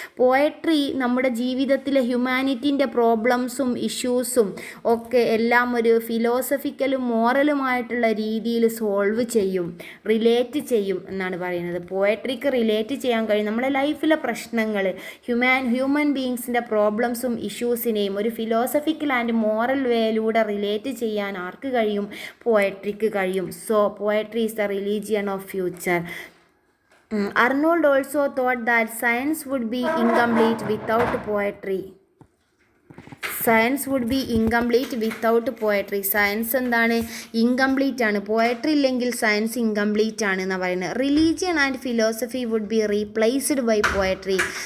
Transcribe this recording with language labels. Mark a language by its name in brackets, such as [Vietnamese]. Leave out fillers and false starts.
[Malayalam] Poetry നമ്മുടെ ജീവിതത്തിലെ ഹ്യൂമാനിറ്റീൻ്റെ പ്രോബ്ലംസും ഇഷ്യൂസും ഒക്കെ എല്ലാം ഒരു ഫിലോസഫിക്കലും മോറലുമായിട്ടുള്ള രീതിയിൽ സോൾവ് ചെയ്യും, റിലേറ്റ് ചെയ്യും എന്നാണ് പറയുന്നത്. പോയട്രിക്ക് റിലേറ്റ് ചെയ്യാൻ കഴിയും നമ്മുടെ ലൈഫിലെ പ്രശ്നങ്ങൾ, ഹ്യൂമൻ ബീയിങ്സിൻ്റെ പ്രോബ്ലംസും ഇഷ്യൂസിനെയും ഒരു [English] philosophical and moral [Malayalam] വേയിലൂടെ റിലേറ്റ് ചെയ്യാൻ ആർക്ക് കഴിയും? പോയട്രിക്ക് കഴിയും. [English] So poetry is the religion of future. Arnold also thought that science would be incomplete without poetry. Science would be incomplete without poetry. [Malayalam] Science എന്താണ്? ഇൻകംപ്ലീറ്റ് ആണ്. പോയട്രി ഇല്ലെങ്കിൽ science incomplete ആണ് എന്നാണ് പറയുന്നത്. [English] Religion and philosophy would be replaced by poetry.